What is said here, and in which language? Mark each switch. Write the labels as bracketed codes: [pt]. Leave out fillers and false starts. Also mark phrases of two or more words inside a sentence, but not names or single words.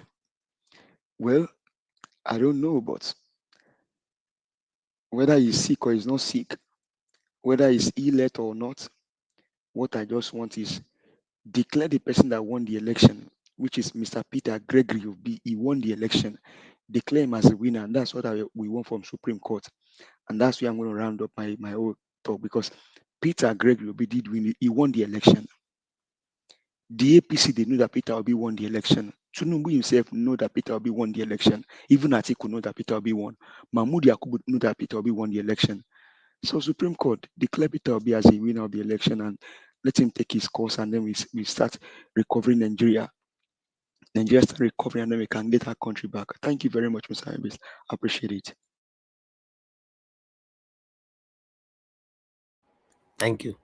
[en] Well, I don't know, but whether he's sick or he's not sick, whether he's ill or not, what I just want is declare the person that won the election, which is Mr. Peter Gregory Obi. He won the election. Declare him as a winner, and that's what we want from Supreme Court. And that's where I'm going to round up my whole talk, because Peter Gregory Obi did win. He won the election. The APC, they knew that Peter Obi won the election. Tinubu himself know that Peter Obi won the election. Even Atiku know that Peter Obi won. Mahmoud Yakubu knew that Peter Obi won the election. So Supreme Court declare Peter Obi as a winner of the election and let him take his course, and then we start recovering Nigeria. Nigeria start recovering, and then we can get our country back. Thank you very much, Mr. Ibis. I appreciate it. Thank you.